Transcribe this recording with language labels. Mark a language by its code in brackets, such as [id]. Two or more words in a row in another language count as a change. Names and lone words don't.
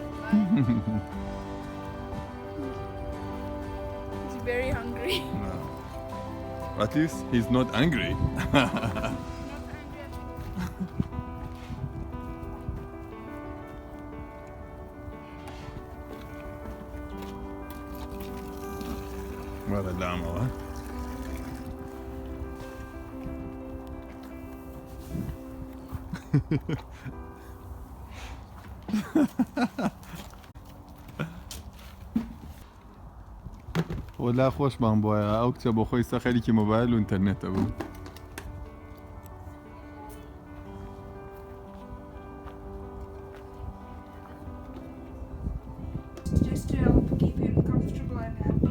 [en] He's very hungry. No. At least he's not angry. Not angry at all. [ckb] ولا لامەوە ولا خۆشمان بۆیە ئەو کچە بۆ خۆی سەخەرێکی مۆبایل و ئینتەرنێتە بوو [en] Just to help keep him comfortable and happy.